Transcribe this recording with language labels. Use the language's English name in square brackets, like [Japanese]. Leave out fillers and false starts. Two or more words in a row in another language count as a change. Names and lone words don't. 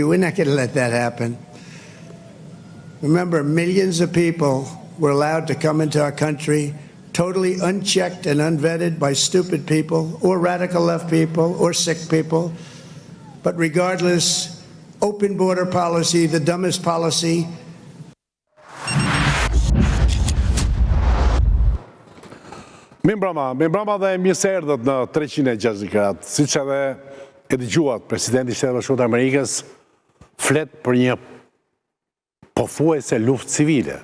[English] We're not going to let that happen. Remember, millions of people were allowed to come into our country totally unchecked and unvetted by stupid people or radical left people or sick people. But regardless, open border policy, the dumbest policy. [Albanian] Mirëmbrëma dhe mirë se erdhët në 360 gradë. Siç edhe e dëgjuat, presidenti i Shtetit Bashkuar të Amerikës flet për një pothuajse luftë civile.